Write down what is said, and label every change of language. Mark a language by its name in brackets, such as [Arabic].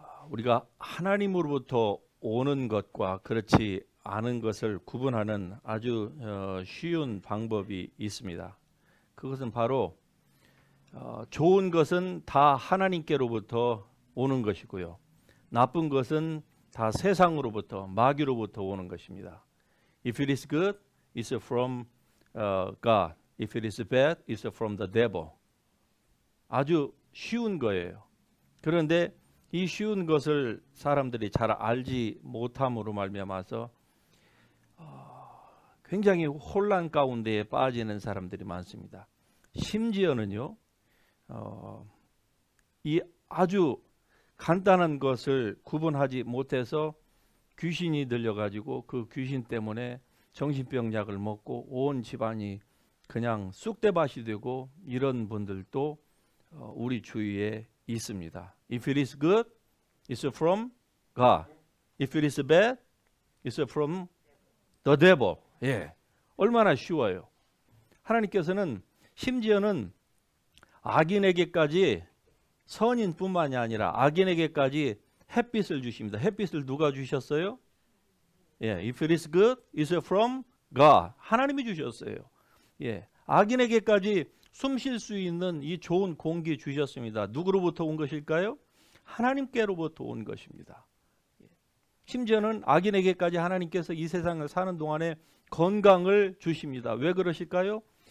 [Korean] 우리가 하나님으로부터 오는 것과 그렇지 않은 것을 구분하는 아주 쉬운 방법이 있습니다. 그것은 바로 좋은 것은 다 하나님께로부터 오는 것이고요. 나쁜 것은 다 세상으로부터 마귀로부터 오는 것입니다. [English] If it is good, it's from God. If it is bad, it's from the devil. [Korean] 아주 쉬운 거예요. 그런데 이 쉬운 것을 사람들이 잘 알지 못함으로 말미암아서 굉장히 혼란 가운데에 빠지는 사람들이 많습니다. 심지어는요. 이 아주 간단한 것을 구분하지 못해서 귀신이 들려가지고 그 귀신 때문에 정신병 약을 먹고 온 집안이 그냥 쑥대밭이 되고 이런 분들도 우리 주위에 있습니다. [English] If it is good, it's from God. If it is bad, it's from the devil. [Korean] 예, 얼마나 쉬워요. 하나님께서는 심지어는 악인에게까지 선인뿐만이 아니라 악인에게까지 햇빛을 주십니다. 햇빛을 누가 주셨어요? [English] 예, if it is good, it's from God. [Korean] 하나님이 주셨어요. 예, 악인에게까지 숨 쉴 수 있는 이 좋은 공기 주셨습니다. 누구로부터 온 것일까요? 하나님께로부터 온 것입니다. 심지어는 악인에게까지 하나님께서 이 세상을 사는 동안에 건강을 주십니다. 왜 그러실까요?